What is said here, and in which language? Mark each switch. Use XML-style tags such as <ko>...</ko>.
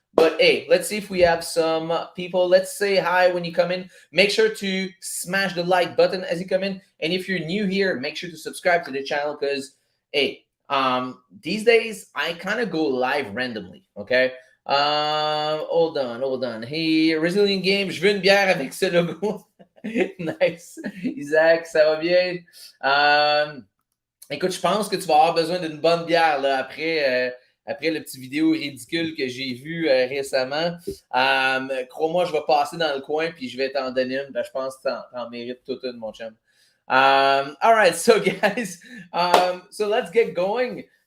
<en>But hey, let's see if we have some people. Let's say hi when you come in. Make sure to smash the like button as you come in. And if you're new here, make sure to subscribe to the channel because, hey, these days I kind of go live randomly. Okay. Hold on.</en> <fr>Hey, Resilient Game, je veux une bière avec ce logo. Nice. Isaac, ça va bien? Écoute, je pense que tu vas avoir besoin d'une bonne bière là, après le petit vidéo ridicule que j'ai vu récemment. Crois-moi, je vais passer dans le coin puis je vais t'en donner une. Ben, je pense que t'en mérites toute une, mon chum.</fr> <en>All right, so guys, so let's get going.</en>